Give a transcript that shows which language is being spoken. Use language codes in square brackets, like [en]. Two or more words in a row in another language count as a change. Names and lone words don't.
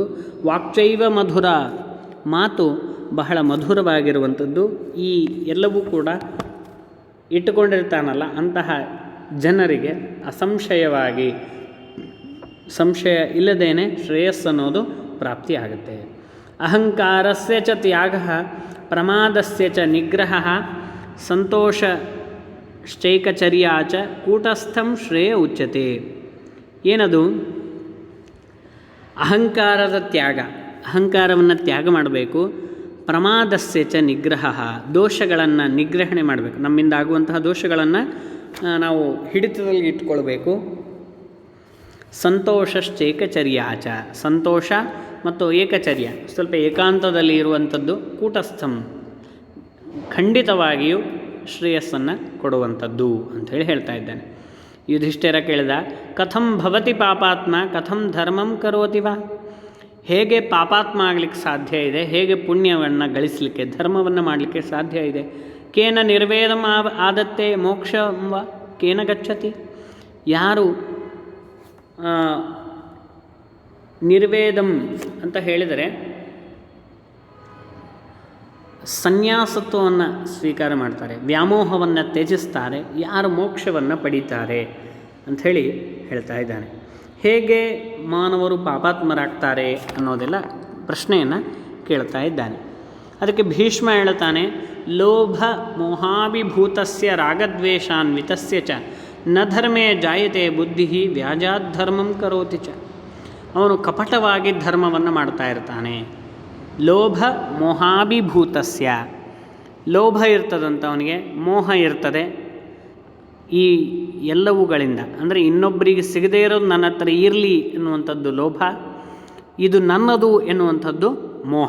[sa] ವಾಕ್ಚೈವ ಮಧುರ, [kn] ಮಾತು ಬಹಳ ಮಧುರವಾಗಿರುವಂಥದ್ದು. ಈ ಎಲ್ಲವೂ ಕೂಡ ಇಟ್ಟುಕೊಂಡಿರ್ತಾನಲ್ಲ ಅಂತಹ ಜನರಿಗೆ ಅಸಂಶಯವಾಗಿ, ಸಂಶಯ ಇಲ್ಲದೇನೆ ಶ್ರೇಯಸ್ಸನ್ನೋದು ಪ್ರಾಪ್ತಿಯಾಗುತ್ತೆ. [sa] ಅಹಂಕಾರಸ್ಯ ಚ ತ್ಯಾಗಃ ಪ್ರಮಾದಸ್ಯ ಚ ನಿಗ್ರಹಃ ಸಂತೋಷಶ್ಚೈಕಚರ್ಯಾ ಚ ಕೂಟಸ್ಥಂ ಶ್ರೇಯ ಉಚ್ಯತೆ. [kn] ಏನದು? ಅಹಂಕಾರದ ತ್ಯಾಗ, ಅಹಂಕಾರವನ್ನು ತ್ಯಾಗ ಮಾಡಬೇಕು. [sa] ಪ್ರಮಾದಸ್ಯ ಚ ನಿಗ್ರಹಃ, [kn] ದೋಷಗಳನ್ನು ನಿಗ್ರಹಣೆ ಮಾಡಬೇಕು. ನಮ್ಮಿಂದ ಆಗುವಂತಹ ದೋಷಗಳನ್ನು ನಾವು ಹಿಡಿತದಲ್ಲಿ ಇಟ್ಕೊಳ್ಬೇಕು. [sa] ಸಂತೋಷಶ್ಚೈಕಚರ್ಯಾ ಚ, [kn] ಸಂತೋಷ ಮತ್ತು ಏಕಚರ್ಯ, ಸ್ವಲ್ಪ ಏಕಾಂತದಲ್ಲಿ ಇರುವಂಥದ್ದು. ಕೂಟಸ್ಥಂ, ಖಂಡಿತವಾಗಿಯೂ ಶ್ರೇಯಸ್ಸನ್ನು ಕೊಡುವಂಥದ್ದು ಅಂಥೇಳಿ ಹೇಳ್ತಾ ಇದ್ದಾನೆ. ಯುಧಿಷ್ಠಿರ ಕೇಳಿದ, [sa] ಕಥಂ ಭವತಿ ಪಾಪಾತ್ಮ ಕಥಂ ಧರ್ಮಂ ಕರೋತಿ ವಾ? [kn] ಹೇಗೆ ಪಾಪಾತ್ಮ ಆಗಲಿಕ್ಕೆ ಸಾಧ್ಯ ಇದೆ? ಹೇಗೆ ಪುಣ್ಯವನ್ನು ಗಳಿಸಲಿಕ್ಕೆ, ಧರ್ಮವನ್ನು ಮಾಡಲಿಕ್ಕೆ ಸಾಧ್ಯ ಇದೆ? [sa] ಕೇನ ನಿರ್ವೇದಂ ಆದತ್ತೆ ಮೋಕ್ಷಂ ವಾ ಕೇನ ಗಚ್ಚತಿ? [kn] ಯಾರು ನಿರ್ವೇದಂ ಅಂತ ಹೇಳಿದರೆ ಸನ್ಯಾಸತ್ವವನ್ನು ಸ್ವೀಕಾರ ಮಾಡ್ತಾರೆ, ವ್ಯಾಮೋಹವನ್ನು ತ್ಯಜಿಸ್ತಾರೆ, ಯಾರು ಮೋಕ್ಷವನ್ನು ಪಡೀತಾರೆ ಅಂಥೇಳಿ ಹೇಳ್ತಾ ಇದ್ದಾನೆ. ಹೇಗೆ ಮಾನವರು ಪಾಪಾತ್ಮರಾಗ್ತಾರೆ ಅನ್ನೋದೆಲ್ಲ ಪ್ರಶ್ನೆಯನ್ನು ಕೇಳ್ತಾ ಇದ್ದಾನೆ. ಅದಕ್ಕೆ ಭೀಷ್ಮ ಹೇಳ್ತಾನೆ, [sa] ಲೋಭ ಮೋಹಾಭಿಭೂತಸ್ಯ ರಾಗದ್ವೇಷಾನ್ವಿತಸ್ಯ ಚ ನ ಧರ್ಮೇ ಜಾಯತೆ ಬುದ್ಧಿ ವ್ಯಾಜಾಧರ್ಮಂ ಕರೋತಿ ಚ. [kn] ಅವನು ಕಪಟವಾಗಿ ಧರ್ಮವನ್ನು ಮಾಡ್ತಾ ಇರ್ತಾನೆ. [sa] ಲೋಭ ಮೋಹಾಭಿಭೂತಸ್ಯ, [kn] ಲೋಭ ಇರ್ತದಂತ ಅವನಿಗೆ, ಮೋಹ ಇರ್ತದೆ. ಈ ಎಲ್ಲವುಗಳಿಂದ ಅಂದರೆ ಇನ್ನೊಬ್ಬರಿಗೆ ಸಿಗದೇ ಇರೋದು ನನ್ನ ಹತ್ರ ಇರಲಿ ಎನ್ನುವಂಥದ್ದು ಲೋಭ, ಇದು ನನ್ನದು ಎನ್ನುವಂಥದ್ದು ಮೋಹ.